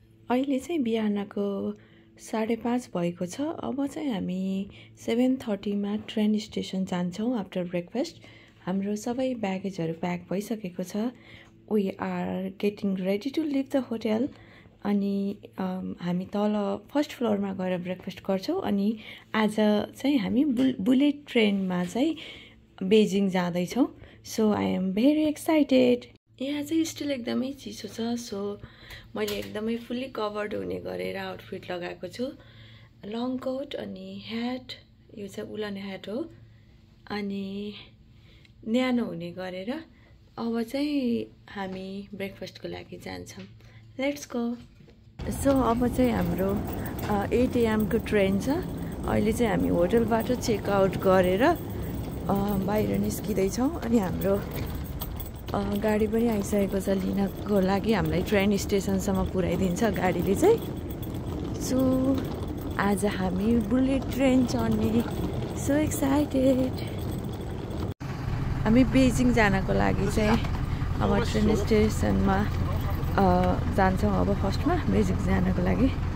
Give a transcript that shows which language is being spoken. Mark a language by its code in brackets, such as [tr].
[ne] अहिले चाहिँ बिहानको 5:30 भएको छ। अब चाहिँ हामी 7:30 मा ट्रेन स्टेसन जान्छौँ [en] After breakfast. [ne] हाम्रो सबै ब्यागेजहरू प्याक भइसकेको छ। [en] We are getting ready to leave the hotel. [ne] अनि हामी तल फर्स्ट फ्लोरमा गएर ब्रेकफास्ट गर्छौँ। अनि आज चाहिँ हामी बुलेट ट्रेनमा चाहिँ बेजिङ जाँदैछौँ। [en] So I am very excited. [ne] यहाँ चाहिँ स्टिल एकदमै चिसो छ। सो मैले एकदमै फुल्ली कभर्ड हुने गरेर आउटफिट लगाएको छु। लङ कोट अनि ह्याट, यो चाहिँ उलन ह्याट हो, अनि न्यानो हुने गरेर अब चाहिँ हामी ब्रेकफास्टको लागि जान्छौँ। [en] Let's go. [ne] सो अब चाहिँ हाम्रो 8 AM को ट्रेन छ। अहिले चाहिँ हामी होटलबाट चेकआउट गरेर बाहिर निस्किँदैछौँ। अनि हाम्रो गाडी पनि आइसकेको छ लिनको लागि। हामीलाई ट्रेन स्टेसनसम्म पुर्याइदिन्छ गाडीले चाहिँ। सो आज हामी बुलेट ट्रेन चढ्ने। [en] So excited. [ne] हामी बेजिङ जानको लागि चाहिँ अब ट्रेन स्टेसनमा जान्छौँ। अब फर्स्टमा बेजिङ जानको लागि।